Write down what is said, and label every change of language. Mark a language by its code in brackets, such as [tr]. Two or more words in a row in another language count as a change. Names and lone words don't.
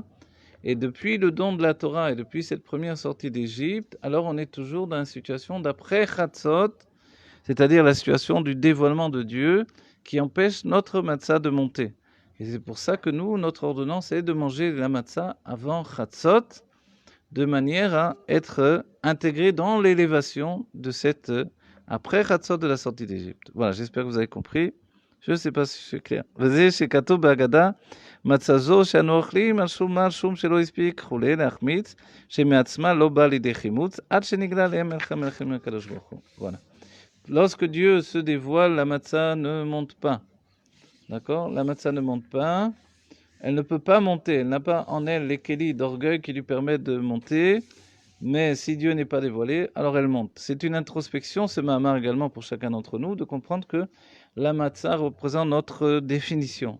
[fr] Et depuis le don de la Torah et depuis cette première sortie d'Égypte, alors on est toujours dans une situation d'après Chatzot, c'est-à-dire la situation du dévoilement de Dieu qui empêche notre matzah de monter. Et c'est pour ça que nous, notre ordonnance est de manger la matzah avant Chatzot, de manière à être intégré dans l'élévation de cette après Chatzot de la sortie d'Égypte. Voilà, j'espère que vous avez compris. Je ne sais pas si c'est clair. [he] וזה שכתוב בהגדה, מצה זו שאנו אוכלים על שום שלא הספיק כולי להחמיץ, שמעצמה לא בא לידי חימוץ, עד שנגלה להם מלך המלכים הקדוש ברוך הוא. [fr] Voilà. Lorsque Dieu se dévoile, la matzah ne monte pas. D'accord? La matzah ne monte pas. Elle ne peut pas monter. Elle n'a pas en elle les kélis d'orgueil qui lui permettent de monter. Mais si Dieu n'est pas dévoilé, alors elle monte. C'est une introspection, ce mahamar également pour chacun d'entre nous, de comprendre que la matzah représente notre définition.